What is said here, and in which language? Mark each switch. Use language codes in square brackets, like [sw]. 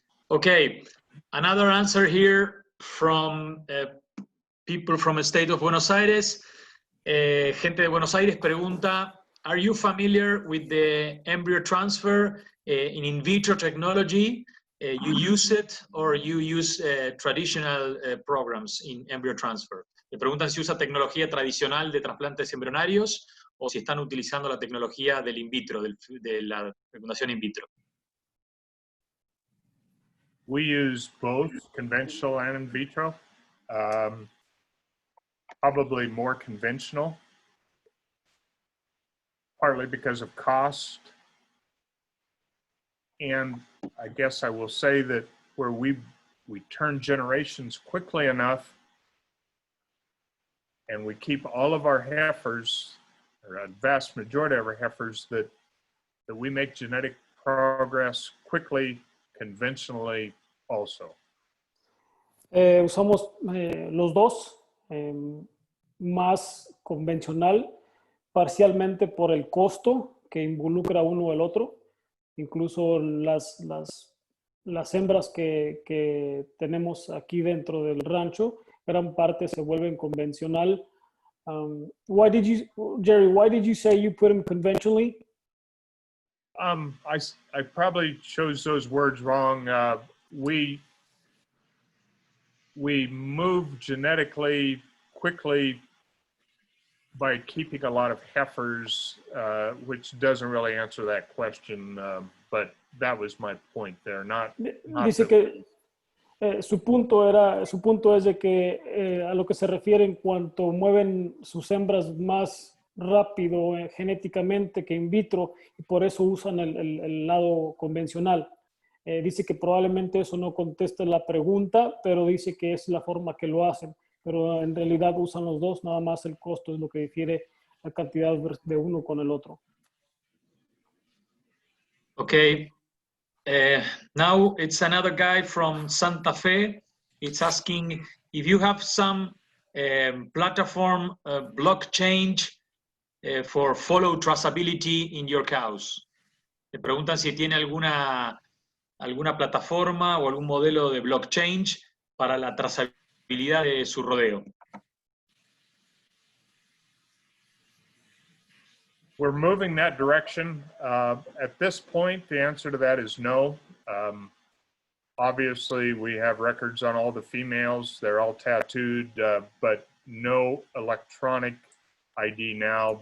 [en] Okay, another answer here from people from the state of Buenos Aires. [es] Gente de Buenos Aires pregunta, [en] are you familiar with the embryo transfer in vitro technology? You use it or you use traditional programs in embryo transfer? [es] Le preguntan si usa tecnología tradicional de trasplantes embrionarios o si están utilizando la tecnología del in vitro, de la fecundación in vitro. [en] We use both conventional and in vitro. Probably more conventional, partly because of cost. And I guess I will say that where we turn generations quickly enough and we keep all of our heifers, or a vast majority of our heifers, that we make genetic progress quickly, conventionally also. [es] Usamos los dos, más convencional, parcialmente por el costo que involucra uno o el otro. Incluso las hembras que tenemos aquí dentro del rancho, gran parte se vuelven convencional. [en] Jerry, why did you say you put them conventionally? I probably chose those words wrong. We move genetically quickly by keeping a lot of heifers, which doesn't really answer that question, but that was my point there. [es] Dice que su punto es de que a lo que se refiere en cuanto mueven sus hembras más rápido genéticamente que in vitro, y por eso usan el lado convencional. Dice que probablemente eso no conteste la pregunta, pero dice que es la forma que lo hacen. Pero en realidad usan los dos, nada más el costo es lo que difiere la cantidad de uno con el otro. Okay. [en] Now it's another guy from Santa Fe. It's asking if you have some platform blockchain for follow traceability in your cows. [es] Le preguntan si tiene alguna plataforma o algún modelo de blockchain para la trazabilidad de su rodeo. [en] We're moving that direction. At this point, the answer to that is no. Obviously, we have records on all the females. They're all tattooed, but no electronic ID now.